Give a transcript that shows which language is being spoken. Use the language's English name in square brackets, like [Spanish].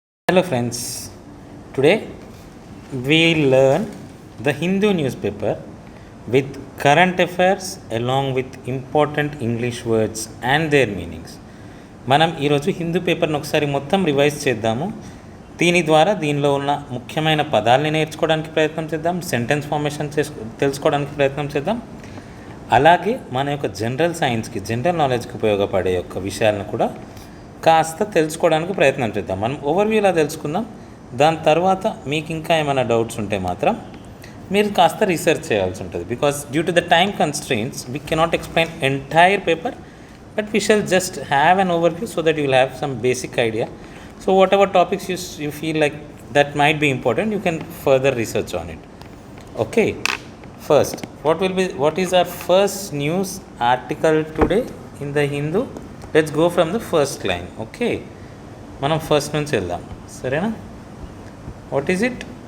[English] Hello friends, today we learn the Hindu newspaper with current affairs along with important English words and their meanings. [Telugu] మనం ఈరోజు హిందూ పేపర్ని ఒకసారి మొత్తం revise చేద్దాము. దీని ద్వారా దీనిలో ఉన్న ముఖ్యమైన పదాలని నేర్చుకోవడానికి ప్రయత్నం చేద్దాం, సెంటెన్స్ ఫార్మేషన్ తెలుసుకోవడానికి ప్రయత్నం చేద్దాం. అలాగే మన యొక్క జనరల్ సైన్స్కి, జనరల్ నాలెడ్జ్కి ఉపయోగపడే యొక్క విషయాలను కూడా కాస్త తెలుసుకోవడానికి ప్రయత్నం చేద్దాం. మనం ఓవర్వ్యూలా తెలుసుకుందాం. దాని తర్వాత మీకు ఇంకా ఏమైనా డౌట్స్ ఉంటే మాత్రం మీరు కాస్త రీసెర్చ్ చేయాల్సి ఉంటుంది. [English] Because due to the time constraints we cannot explain entire paper, but we shall just have an overview so that you will have some basic idea. So whatever topics you feel like that might be important, you can further research on it. Okay, first what is our first news article today in the Hindu? Let's go from the first line. [Telugu] Okay, మనం first నుంచి వెళ్దాం, సరేనా? [English] What is it?